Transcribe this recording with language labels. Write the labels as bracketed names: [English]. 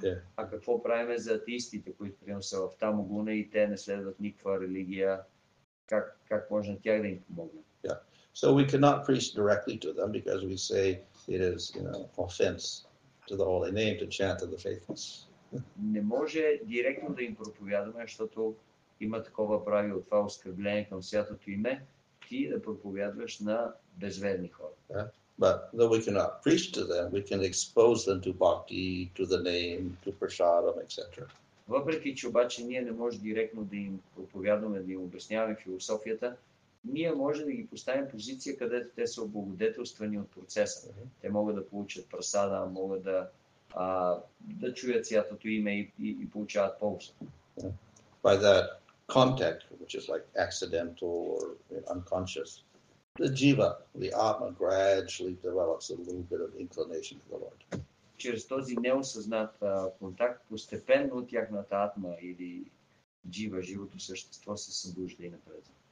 [English] Yeah. [Bulgarian] А какво правим за атеистите, които примерно са в Тамогуна и те не следват никаква религия? Как може на тях да им помогнем? [English] Yeah. So we cannot preach directly to them because we say it is, offense to the holy name to chant to the faithless. [Bulgarian] Не може директно да им проповядаме, защото има такова правило, това оскърбление към святото име, ти да проповядваш на безверни хора. [English] Yeah. But though we cannot preach to them, we can expose them to bhakti, to the name, to prasadam, etc. [Bulgarian] Въпреки че обаче ние не може директно да им проповядваме, да им обясняваме философията, ние може да ги поставим позиция, където те са облагодетелствани от процеса. Те могат да получат прасада, могат да чуят святото име и получават полза. [English] By that contact, which is like accidental or unconscious, the jiva, the atma, gradually develops a little bit of inclination to the Lord. [Bulgarian] Чрез този неосъзнат контакт, постепенно тяхната атма или джива, живото същество се събужда и напред.